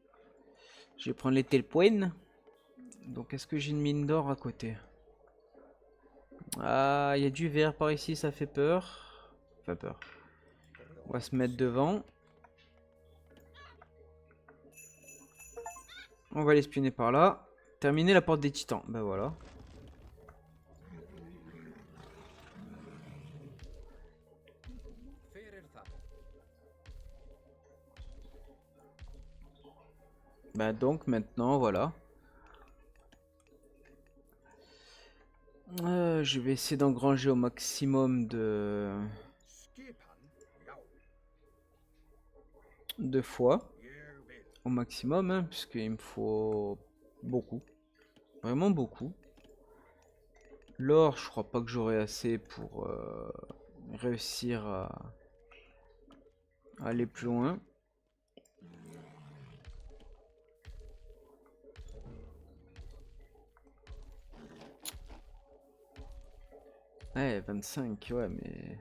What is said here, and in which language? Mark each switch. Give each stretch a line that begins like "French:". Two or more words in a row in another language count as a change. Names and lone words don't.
French: Je vais prendre les tel point. Donc est-ce que j'ai une mine d'or à côté? Ah, il y a du vert par ici, ça fait peur. Enfin peur. On va se mettre devant. On va l'espionner par là. Terminer la porte des titans. Ben voilà.
Icelandic: Fyrir það.
French: Ben donc maintenant, voilà. Je vais essayer d'engranger au maximum
Icelandic: Skipan. Já.
French: de fois.
Icelandic: Ég vil.
French: Au maximum, hein, puisqu'il me faut beaucoup. Vraiment beaucoup. L'or, je crois pas que j'aurai assez pour réussir à aller plus loin. Ouais, 25, ouais, mais...